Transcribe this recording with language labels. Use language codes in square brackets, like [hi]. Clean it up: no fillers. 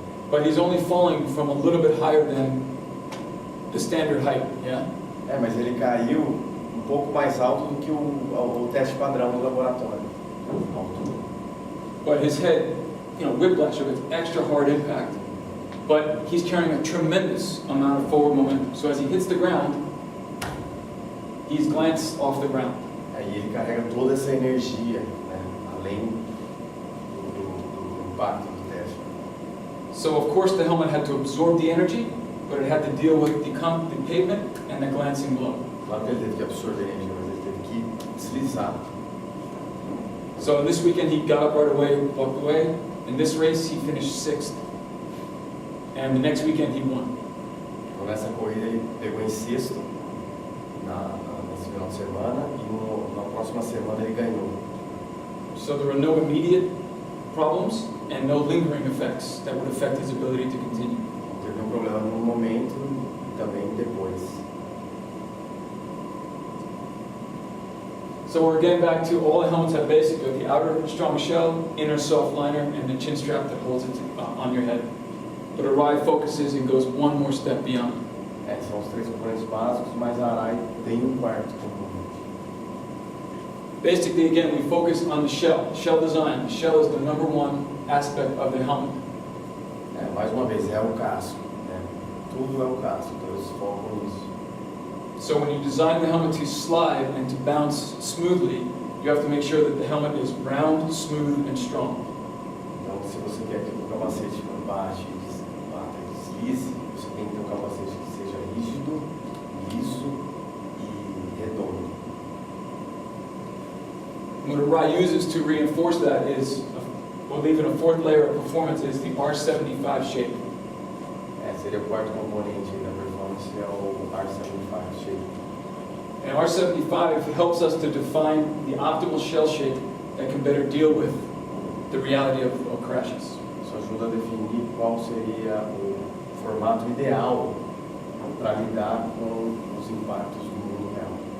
[en] But he's only falling from a little bit higher than the standard height, yeah? [pt] Mas ele caiu pouco mais alto do que o teste padrão do laboratório. [en] But his head, whiplash, so it's extra hard impact. But he's carrying a tremendous amount of forward momentum. So as he hits the ground, he's glanced off the ground. [pt] Aí ele carrega toda essa energia, além do impacto do teste. [en] So of course the helmet had to absorb the energy, but it had to deal with the pavement and the glancing blow. [pt] Claro que ele teve que absorver energia, mas ele teve que deslizar. [en] So this weekend he got up right away, walked away. In this race he finished 6th. And the next weekend he won. [pt] Então nessa corrida ele pegou em sexto nesse final de semana e na próxima semana ele ganhou. [en] So there were no immediate problems and no lingering effects that would affect his ability to continue. [pt] Teve problema no momento e também depois. [en] So we're getting back to all the helmets have basically the outer strong shell, inner soft liner, and the chin strap that holds it on your head. But Arai focuses and goes one more step beyond. [pt] São os 3 componentes básicos, mas a Arai tem quarto componente. [en] Basically, again, we focus on the shell design. The shell is the #1 aspect of the helmet. [pt] Mais uma vez, é o casco. Tudo é o casco, então eles focam nisso. [en] So when you design the helmet to slide and to bounce smoothly, you have to make sure that the helmet is round, smooth, and strong. [pt] Então, se você quer que o capacete bate e deslize, você tem que ter capacete que seja rígido, liso e redondo. [en] What Arai uses to reinforce that is, well, even a 4th layer of performance is the R75 shape. [pt] Seria o quarto componente da performance, é o R75 shape. [en] And R75 helps us to define the optimal shell shape that can better deal with the reality of crashes. [pt] Isso ajuda a definir qual seria o formato ideal para lidar com os impactos do mundo real.